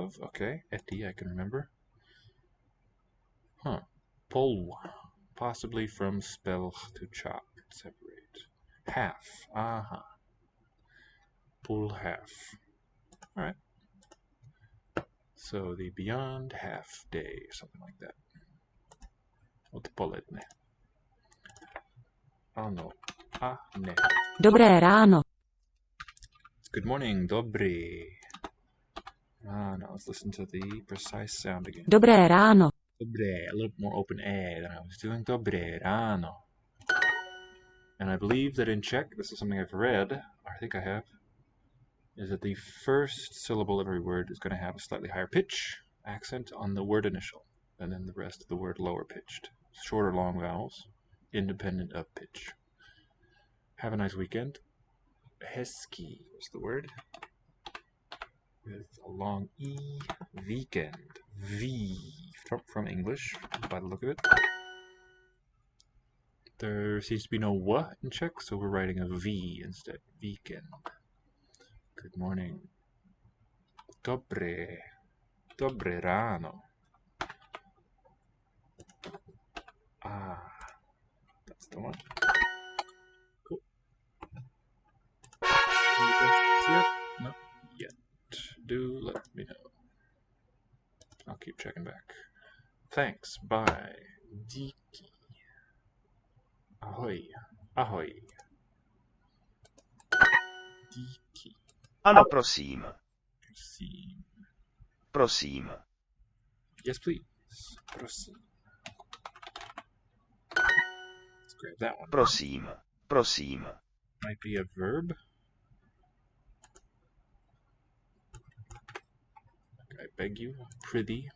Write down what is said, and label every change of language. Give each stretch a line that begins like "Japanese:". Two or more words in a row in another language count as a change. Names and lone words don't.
English: Okay, eti I can remember. Huh. Pol. Possibly from spell to chop. Separate. Half. Aha. Pol half. Alright. So the beyond half day, something like that.
Czech: Odpoledne. Ano. A ne. Dobré ráno.
English: Good morning. Dobry. Now let's listen to the precise sound again.
Czech: Dobré ráno.
English: Dobre, a little more open A than I was doing.
Czech: Dobre ráno.
English: And I believe that in Czech, this is something I've read, or I think I have, is that the first syllable of every word is going to have a slightly higher pitch accent on the word initial, and then the rest of the word lower pitched. Short or long vowels, independent of pitch. Have a nice weekend. Hezký was the word. With a long E. Weekend. V. From English, by the look of it. There seems to be no W in Czech, so we're writing a V instead. Weekend. Good morning.
Czech: Dobre. Dobre ráno.
English: Ah, that's the one. Cool. Not yet. Do let me know. I'll keep checking back. Thanks. Bye.
Czech: Díky. Ahoj. Ahoj. Díky. Ano, prosím. Prosím. Prosím.
English: Yes, please. Prosím. Let's grab that one.
Czech: Prosím. Prosím.
English: Might be a verb. I beg you. Prithee.